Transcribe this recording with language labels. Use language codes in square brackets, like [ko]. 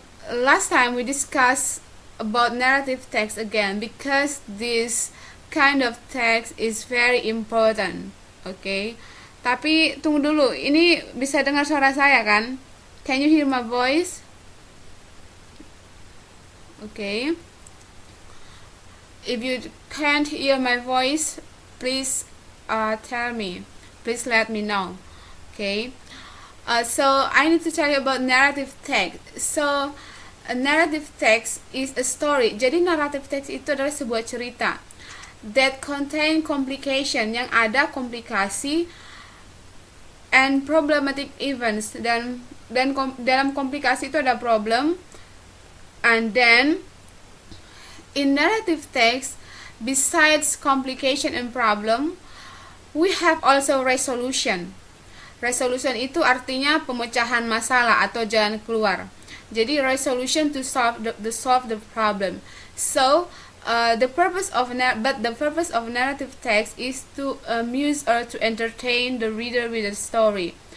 [en] Last time we discussed about narrative text again because this kind of text is very important. Okay. [id] Tapi tunggu dulu, ini bisa dengar suara saya kan? [en] Can you hear my voice? Okay. If you can't hear my voice, please tell me. Please let me know. Okay. So I need to tell you about narrative text. So a narrative text is a story. [id] Jadi narrative text itu adalah sebuah cerita [en] that contain complication, [id] yang ada komplikasi [en] and problematic events, [id] dan dalam komplikasi itu ada problem, [en] and then in narrative text, besides complication and problem, we have also resolution. [id] Resolution itu artinya pemecahan masalah atau jalan keluar. [en] Jadi resolution to solve the problem. So the purpose of narrative text is to amuse or to entertain the reader with the story.